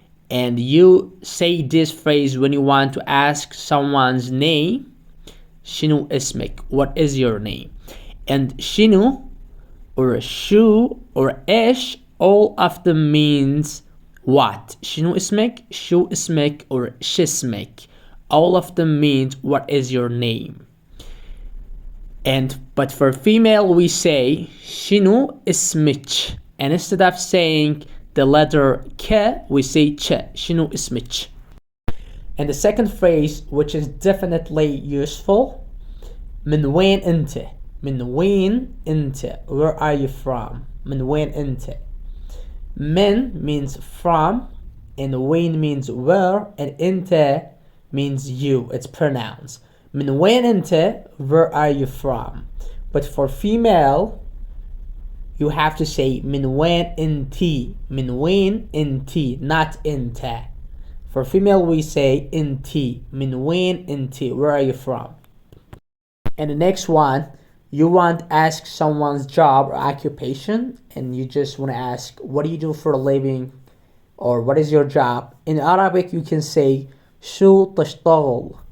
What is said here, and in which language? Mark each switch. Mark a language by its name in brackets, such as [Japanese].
[English] And you say this phrase when you want to ask someone's name. [Arabic] شنو اسمك? [English] What is your name? And شنو or shu or ish, all of them means what. [Arabic] شنو اسمك, شو اسمك, or شسمك. [English] All of them means what is your name. But for female we say [Arabic] شنو اسمك. [English] And instead of saying the letter K, we say ch. [Arabic] شنو اسمك. [English] And the second phrase, which is definitely useful, [Arabic] من وين انت. من وين انت. [English] Where are you from? [Arabic] من وين انت. [English] من means from, and وين means where, and انت means you. It's pronouns. [Arabic] من وين انت, [English] where are you from. But for female, you have to say [Arabic] من وين انتي. من وين انتي, [English] not [Arabic] انت. [English] For female we say انتي. [Arabic] من وين انتي, [English] where are you from. And the next one, you want to ask someone's job or occupation, and you just want to ask, what do you do for a living, or what is your job. In Arabic you can say [Arabic] شو تشتغل.